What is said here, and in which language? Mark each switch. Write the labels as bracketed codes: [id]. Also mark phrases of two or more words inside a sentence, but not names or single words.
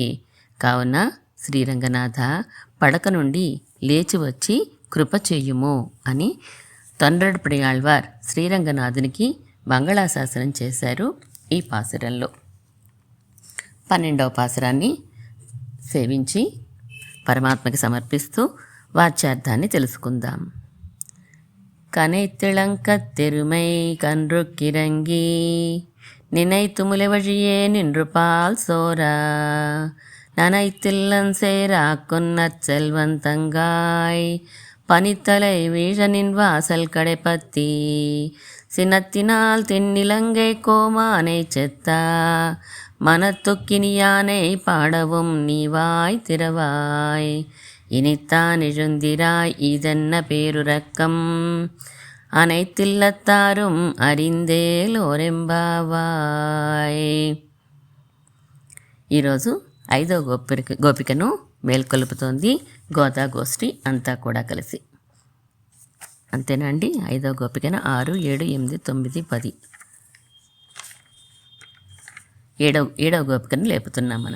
[te] కావున శ్రీరంగనాథ పడక నుండి లేచి వచ్చి కృప చెయ్యుము అని తొండరపడి ఆళ్వార్ శ్రీరంగనాథునికి మంగళాశాసనం చేశారు. ఈ పాసురంలో 12వ పాసురాన్ని సేవించి పరమాత్మకి సమర్పిస్తూ వాచ్యార్థాన్ని తెలుసుకుందాం. [ta] கனைத்திளங்கத் தெருமை கன்றுக்கிறங்கி நினைத்து முலைவழியே நின்று பால் சோரா நனைத்தில்லன் சேராக்குன்னச் செல்வன் தங்காய் பனித்தலை வீழனின் வாசல் கடைப்பத்தி சினத்தினால் தென்னிலங்கை கோமானை செத்தா மனத்துக்கினியானை பாடவும் நீவாய் திறவாய் இனித்தான் எழுந்திராய் இதென்ன பேருரக்கம் அனைத்தில்லத்தாரும் அறிந்தேలోరెంబావాయ్. [te] ఈరోజు 5వ గోపికను మేల్కొలుపుతోంది గోదా గోష్ఠి అంతా కూడా కలిసి. అంతేనా అండి? 5వ గోపికను 6, 7, 8, 9, 10 ఏడవ గోపికను లేపుతున్నాం మనం.